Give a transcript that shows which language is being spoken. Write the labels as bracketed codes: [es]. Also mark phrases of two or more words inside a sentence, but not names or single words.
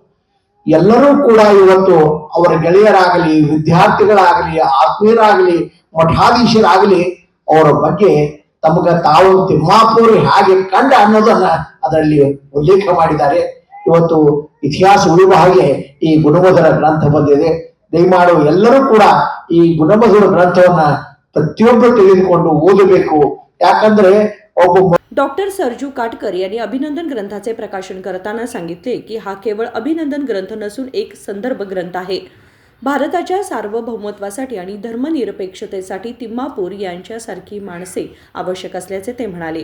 [kn] ಎಲ್ಲರೂ ಕೂಡ ಇವತ್ತು ಅವರ ಗೆಳೆಯರಾಗಲಿ, ವಿದ್ಯಾರ್ಥಿಗಳಾಗಲಿ, ಆತ್ಮೀಯರಾಗಲಿ, ಮಠಾಧೀಶರಾಗಲಿ ಅವರ ಬಗ್ಗೆ ತಾವು ತಿಮ್ಮಾಪುರ ಹೇಗೆ ಕಂಡ ಅನ್ನೋದನ್ನ ಅದರಲ್ಲಿ ಉಲ್ಲೇಖ ಮಾಡಿದ್ದಾರೆ. ಇವತ್ತು ಇತಿಹಾಸ ಉಳಿಯುವ ಹಾಗೆ ಈ ಗುಣಮಧುರ ಗ್ರಂಥ ಬಂದಿದೆ. ದಯಮಾಡು ಎಲ್ಲರೂ ಕೂಡ ಈ गुणमधुर ग्रंथवನ್ನ प्रत्येक ತೆಗೆದುಕೊಂಡು ಓದಬೇಕು. ಯಾಕಂದ್ರೆ [mr] डॉक्टर सरजू काटकर यांनी अभिनंदन ग्रंथाचे प्रकाशन करताना सांगितले की हा केवळ अभिनंदन ग्रंथ नसून एक संदर्भ ग्रंथ आहे. भारताच्या सार्वभौमत्वासाठी आणि धर्मनिरपेक्षतेसाठी तिम्मापूर यांच्यासारखी माणसे आवश्यक असल्याचे ते म्हणाले.